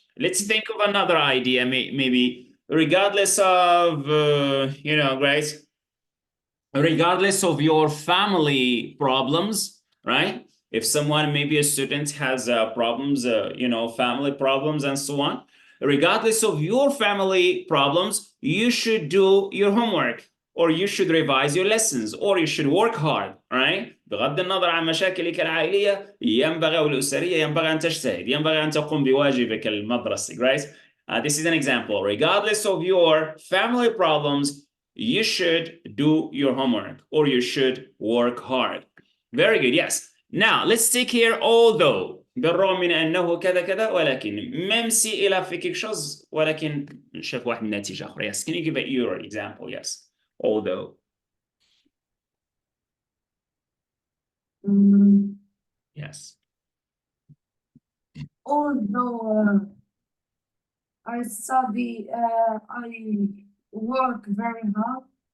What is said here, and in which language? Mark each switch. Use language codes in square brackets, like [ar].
[en] Let's think of another idea, maybe regardless of, great, regardless of your family problems, right? If someone, maybe a student has problems, family problems and so on, regardless of your family problems, you should do your homework, or you should revise your lessons, or you should work hard, right? [ar] بغض النظر عن مشاكلك العائلية ينبغي أو الأسرية ينبغي أن تجتهد، ينبغي أن تقوم بواجبك المدرسي, [en] right? This is an example. Regardless of your family problems, you should do your homework, or you should work hard. Very good, yes. Now, let's take here although. [ar] بالرغم من أنه كذا كذا ولكن [fr] même si il a fait quelque chose [ar] ولكن شاف واحد النتيجة أخرى. [en] Yes, can you give your example? Yes, although. Yes. Although I study, I work very hard.